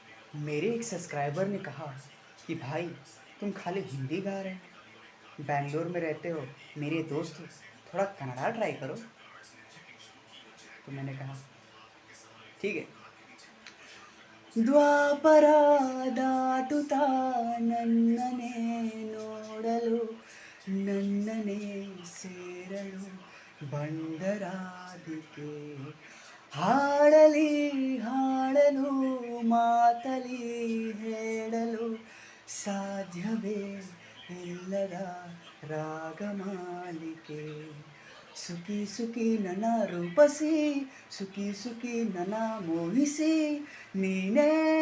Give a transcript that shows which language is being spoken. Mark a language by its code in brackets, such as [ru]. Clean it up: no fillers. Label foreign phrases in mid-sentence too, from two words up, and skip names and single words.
[hi] मेरे एक सब्सक्राइबर ने कहा कि भाई तुम खाली हिंदी गा रहे हो, बैंगलोर में रहते हो, मेरे दोस्त हो, थोड़ा कन्नड़ा ट्राई करो। तो मैंने कहा ठीक है। [kn] ದ್ವಾಪರ ದಾಟುತ್ತಾ ನನ್ನನೆ ನೋಡಲು ನನ್ನನೆ ಸೇರಲು ಬಂದರಾಧಿಕೆ ಹಾಡಲಿ ಹಾಡಲು ಮಾತಲಿ ಹೇಳಲು ಸಾಧ್ಯವೇ ಇಲ್ಲದ ರಾಗಮಾಲಿಕೆ ಸುಖಿ ಸುಖಿ ನನ್ನ ರೂಪಸಿ ಸುಖಿ ಸುಖಿ ನನ್ನ ಮೋಹಿಸಿ ನೀನೇ